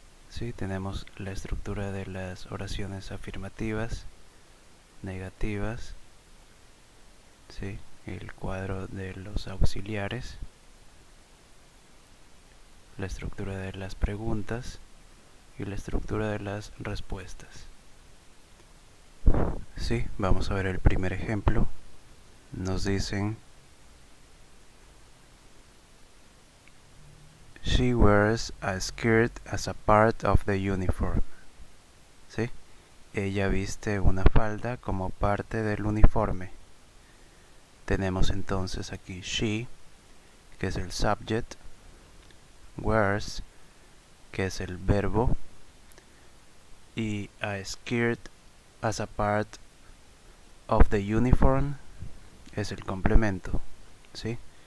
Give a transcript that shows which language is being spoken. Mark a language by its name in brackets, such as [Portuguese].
[Spanish] Sí, tenemos la estructura de las oraciones afirmativas, negativas, sí, el cuadro de los auxiliares, la estructura de las preguntas y la estructura de las respuestas. Sí, vamos a ver el primer ejemplo. Nos dicen: [English] she wears a skirt as a part of the uniform. [Spanish] ¿Sí? Ella viste una falda como parte del uniforme. Tenemos entonces aquí [English] she, [Spanish] que es el subject, [English] wears, [Spanish] que es el verbo, y [English] a skirt as a part of the uniform [Spanish] es el complemento, ¿sí?